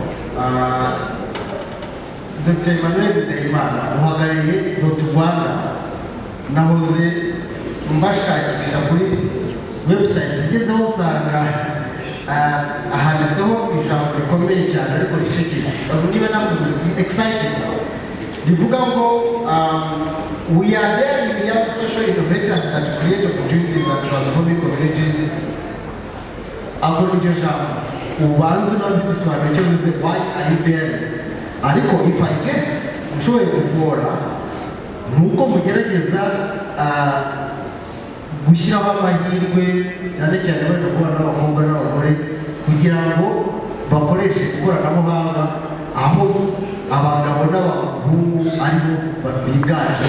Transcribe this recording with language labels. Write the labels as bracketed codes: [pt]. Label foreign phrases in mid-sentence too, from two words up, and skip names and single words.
[rw] Dr. Emmanuel Yizihije uhagarariye Rwanda, nahoze mbashakisha kuri website igezeho nsanga ahanditseho ijambo rikomeye cyane ariko rishekeje, niba navuga exciting, rivuga ngo [en] we are there in the young social innovators that create opportunities and transforming communities. [rw] Akora iryo jambo ubanza unabidusobanura icyo bivuze, [en] why are you there? [rw] Ariko [en] if I guess [rw] ushoboye kuvura nuko mugerageza gushyiraho amahirwe cyane cyane bari kubana n'abakobwa n'abagore kugira ngo bakoreshe ikoranabuhanga aho abagabo n'abahungu aribo biganje.